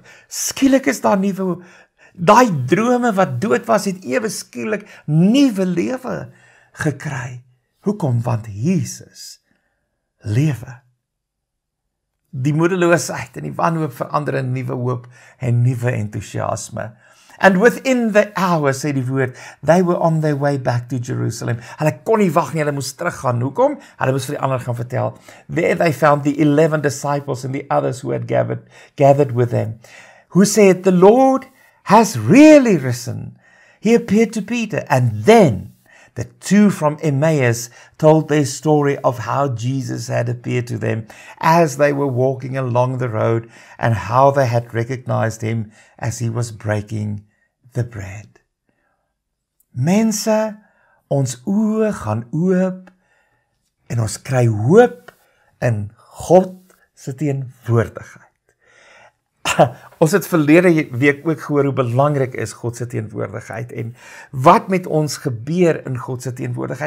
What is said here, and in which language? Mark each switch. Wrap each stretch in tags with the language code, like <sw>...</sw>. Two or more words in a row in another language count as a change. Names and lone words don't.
<af>Skielik is daar nuwe hoop. Daai drome wat dood was, het ewe skielik nuwe lewe gekry. Hoekom? Want Jesus lewe. Die moedeloosheid en die wanhoop verander in nuwe hoop en nuwe entoesiasme.</af> <en>And within the hour,</en> <af>sê die woord,</af> <en>they were on their way back to Jerusalem.</en> <af>Hulle kon nie wag nie, hulle moes teruggaan. Hoekom? Hulle moes vir die ander gaan vertel.</af> <en>There they found the 11 disciples and the others who had gathered with them, who said, the Lord has really risen. He appeared to Peter, and then the two from Emmaus told their story of how Jesus had appeared to them as they were walking along the road and how they had recognized him as he was breaking the bread.</en> <af>Mense, ons oë gaan oop en ons kry hoop in God se teenwoordigheid. Ons het verlede week ook gehoor hoe belangrik is God se teenwoordigheid en wat met ons gebeur in God se teenwoordigheid.</af>